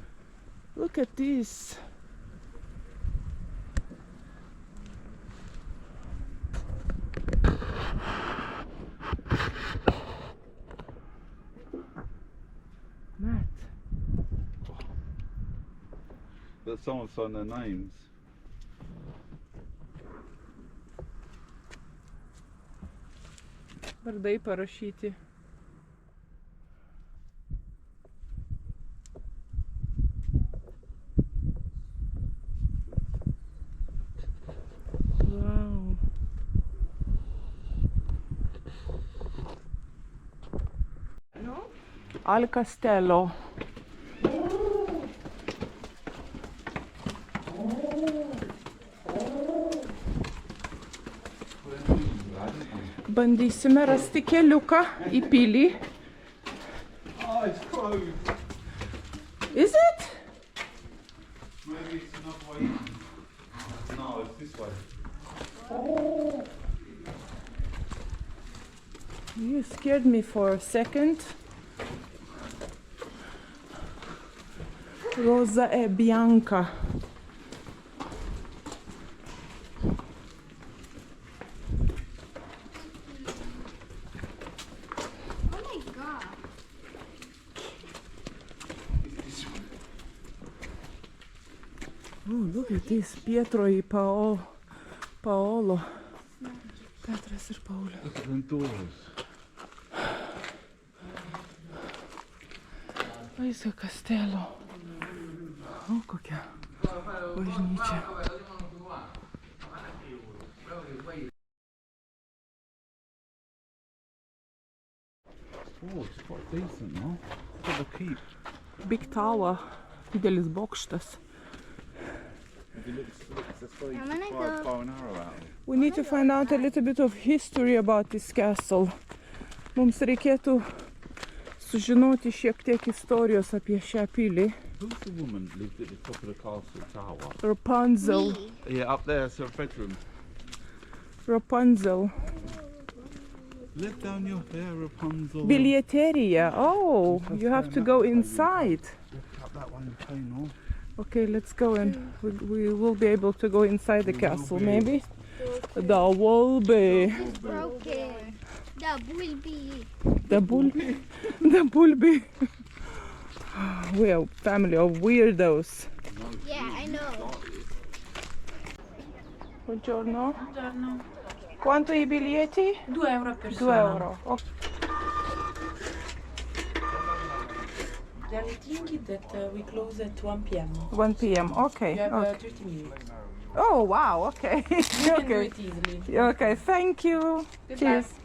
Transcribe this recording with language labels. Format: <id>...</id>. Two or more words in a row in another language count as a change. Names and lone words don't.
<en>Look at this. Matt. But someone signed their names.</en> <lt>Vardai parašyti.</lt> <en>Wow.</en> <it>Al Castello.</it> <lt>Bandysime rasti keliuką į pilį.</lt> <en>Oh, it's closed. Is it? Maybe it's another way in. No, it's this way. You scared me for a second.</en> <it>Rosa e bianca.</it> <en>Oh my god. Oh, look at this.</en> <it>Pietro e Paolo.</it> <lt>Petras ir Paulius.</lt> <en>Look at them doors.</en> <lt>Vaizdo Castello. O, kokia bažnyčia.</lt> <en>Oh, it's quite decent, no? Look at the keep. Big Tower.</en> <lt>Didelis bokštas.</lt> <en>It looks as though you I'm could gonna fire a go. bow and arrow out. We need to find out a little bit of history about this castle.</en> <lt>Mums reikėtų sužinoti šiek tiek istorijos apie šią pilį.</lt> <en>Who's the woman that lived at the top of the castle tower? Rapunzel. Yeah, up there, it's her bedroom. Rapunzel. Let down your hair, Rapunzel. Bilieteria. Oh, you have to go inside. Up that one and chain off. Okay, let's go and we will be able to go inside the castle, maybe. The will be. It's broken. The bulby. The Bulby. We are a family of weirdos. Yeah, I know.</en> <it>Buongiorno. Quanto i biglietti? 2 euro per 2 euro.</it> <en>Okay. They are thinking that we close at 1 p.m. 1 p.m. Okay. You have Okay. 30 minutes. Oh wow. Okay. You can do Okay. it easily. Okay. Thank you. Cheers.</en>